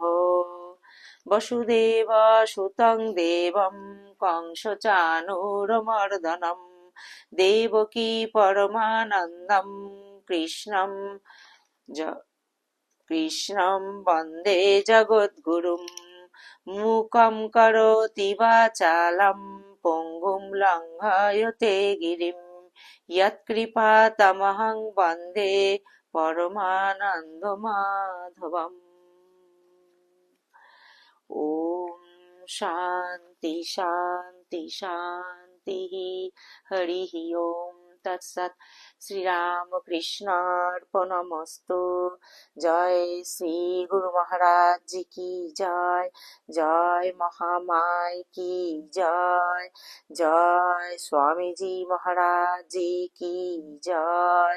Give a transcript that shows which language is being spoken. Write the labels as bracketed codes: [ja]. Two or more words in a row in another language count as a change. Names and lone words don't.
[sa] বসুদেব সুতং দেবং কংসচাণূরমর্দনম দেবকী পরমানন্দম কৃষ্ণম বন্দে জগদ্গুরুম মূকং করোতি বাচালম পঙ্গুম লঙ্ঘয়তে গিরিম যৎকৃপাতমহং বন্দে পরমানন্দমাধবম। ওম শান্তি শান্তি শান্তি। হরি ওম তৎসৎ। শ্রীরামকৃষ্ণার্পণমস্তু। [hi] जय श्री गुरु महाराज जी की जय। जय महामाय की जय। जय स्वामीजी महाराज जी की जय।